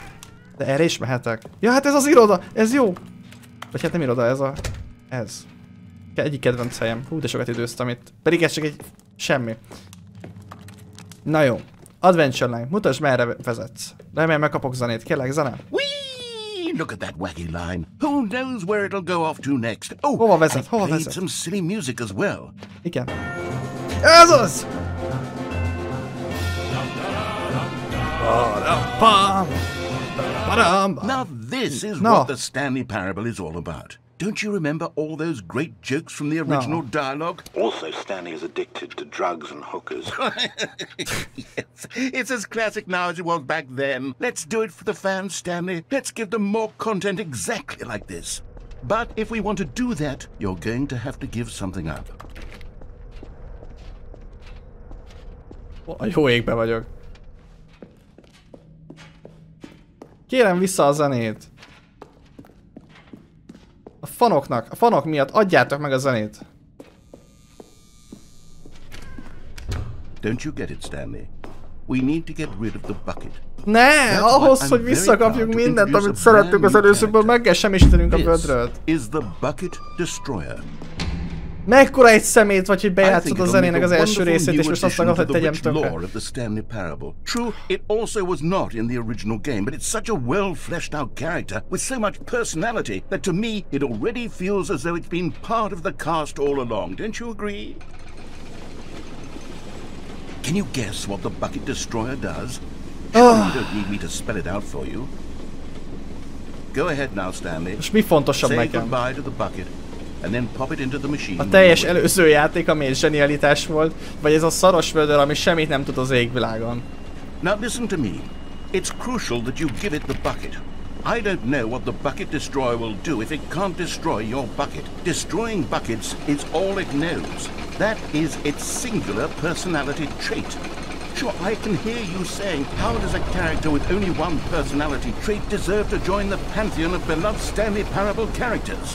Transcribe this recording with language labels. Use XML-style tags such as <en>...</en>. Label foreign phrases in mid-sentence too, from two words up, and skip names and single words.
<hu>De erre is mehetek. Ja, hát ez az iroda, ez jó. Vagy hát nem iroda, ez a... Ez. Egyik kedvenc helyem. Hú, de sokat időztem itt. Pedig ez csak egy... semmi. Na jó. Adventure Line. Mutasd, merre vezetsz. Remélem megkapok zenét. Kérlek, zene?</hu> <en>Look at that wacky line. Who knows where it'll go off to next? Oh,</en> <hu>hova vezet? Hova</hu> <en>played</en> <hu>vezet?</hu> <en>some silly music as well.</en> <hu>Igen. Ez az!</hu> <en>Now this is what the Stanley parable is all about. Don't you remember all those great jokes from the original dialogue? Also, Stanley is addicted to drugs and hookers. Yes, it's as classic now as it was back then. Let's do it for the fans, Stanley. Let's give them more content exactly like this. But if we want to do that, you're going to have to give something up.</en> <hu>A jó égbe vagyok. Kérem vissza a zenét. A fanok miatt adjátok meg a zenét.</hu> <en>Don't you get it, Stanley? We need to get rid of the bucket.</en> <hu>Ne! Ahhoz, hogy visszakapjuk mindent, amit szerettünk az előzőből, meg kell semmisítenünk a vödröt.</hu> <en>Is the bucket destroyer.</en> <hu>Mekkora egy szemét vagy, hogy bejátszod a zenének az első részét, és most azt akarod, hogy tegyem tönkre.</hu> <en>True, it also was not in the original game, but it's such a well-fleshed out character with so much personality that to me it already feels as though it's been part of the cast all along. Don't you agree? Can you guess what the bucket destroyer does? Surely you don't need me to spell it out for you. Go ahead now, Stanley.</en> <hu>És mi fontosabb</hu> <en>Say</en> <hu>nekem?</hu> <en>goodbye to the bucket. And then pop it into the machine.</en> <hu>A teljes előző játék, ami egy zsenialitás volt, vagy ez a szaros vödör, ami semmit nem tud az égvilágon.</hu> <en>Now listen to me. It's crucial that you give it the bucket. I don't know what the bucket destroyer will do if it can't destroy your bucket. Destroying buckets is all it knows. That is its singular personality trait. Sure, I can hear you saying, how does a character with only one personality trait deserve to join the pantheon of beloved Stanley Parable characters?</en>